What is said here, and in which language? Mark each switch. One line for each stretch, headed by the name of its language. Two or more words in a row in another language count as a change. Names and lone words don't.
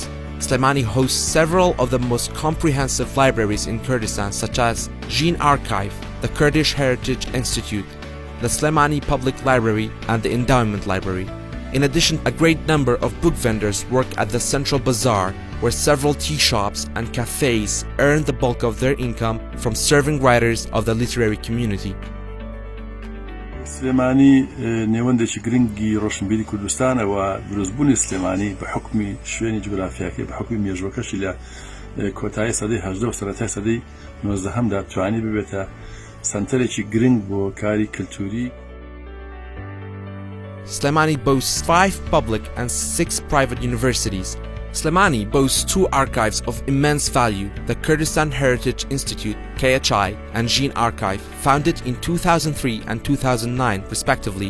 English: Sulaymani hosts several of the most comprehensive libraries in Kurdistan, such as Jin Archive, the Kurdish Heritage Institute, the Sulaymani Public Library and the Endowment Library. In addition, a great number of book vendors work at the Central Bazaar, where several tea shops and cafes earn the bulk of their income from serving writers of the literary community.
Central Kurdish: سلێمانی نێوەندێکی گرنگی ڕۆشنبیری کوردستانە و دروستبوونی سلێمانی بە حکمی شوێنی جوگرافیاکەی بە حکمی مێژوەکەشی لە کۆتایی سەدەی 18 و سەرەتای سەدەی 19دا توانی ببێتە سەنتەرێکی گرنگ بۆ کاری کلتوری.
English: Sulaymani boasts 5 public and 6 private universities. Sulaymani boasts 2 archives of immense value, the Kurdistan Heritage Institute (KHI) and Jin Archive, founded in 2003 and 2009 respectively.